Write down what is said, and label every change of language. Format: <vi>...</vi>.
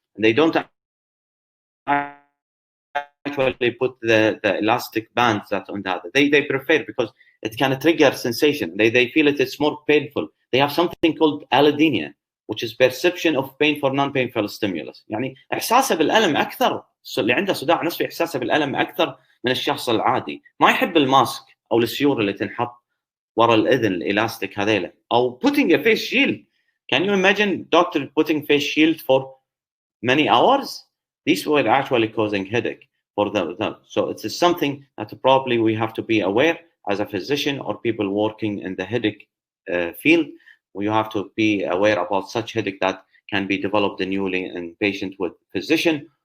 <en>And they don't actually put the elastic bands that on that. They prefer, because it can trigger sensation. They feel it's more painful. They have something called allodynia, which is perception of pain for non-painful stimulus.</en> <ar>يعني إحساسه بالألم أكثر. اللي عنده صداع نصفي إحساسه بالألم أكثر من الشخص العادي. ما يحب الماسك أو السيور اللي تنحط ورا الأذن الإلاستيك هذيله. أو</ar> <en>putting a face shield. Can you imagine doctor putting face shield for many hours? These were actually causing headache for them. So it's something that probably we have to be aware as a physician or people working in the headache field. We have to be aware about such headache that can be developed newly in patient with physician.</en>